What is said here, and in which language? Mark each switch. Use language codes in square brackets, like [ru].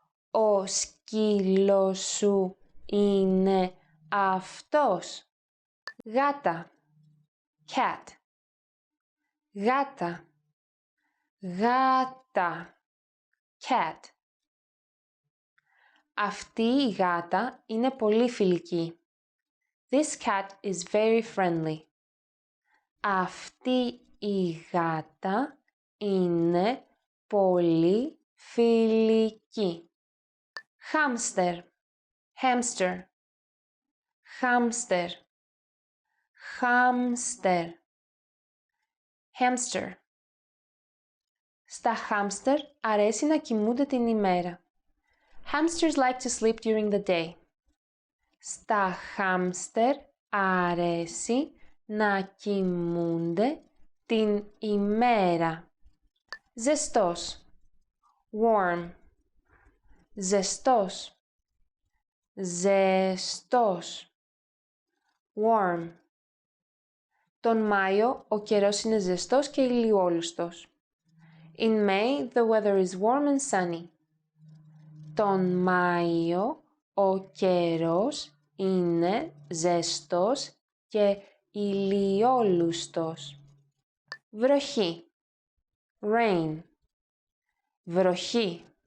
[el] Ο σκύλος σου είναι αυτός? Γάτα, cat. Γάτα, γάτα, cat. Αυτή η γάτα είναι πολύ φιλική. [en] This cat is very friendly. [el] Αυτή η γάτα είναι πολύ φιλική. [en] Hamster, hamster, hamster, hamster, hamster. [el] Στα hamster αρέσει να κοιμούνται την ημέρα. [en] Hamsters like to sleep during the day. [el] Στα χάμστερ αρέσει να κοιμούνται την ημέρα. Ζεστός. Warm. Ζεστός. Ζεστός. Warm. Τον Μάιο ο καιρός είναι ζεστός και ηλιόλουστος. [en] In May, the weather is warm and sunny. [el] Τον Μάιο ο καιρός είναι ζεστός και ηλιόλουστος. Βροχή. Rain. Βροχή.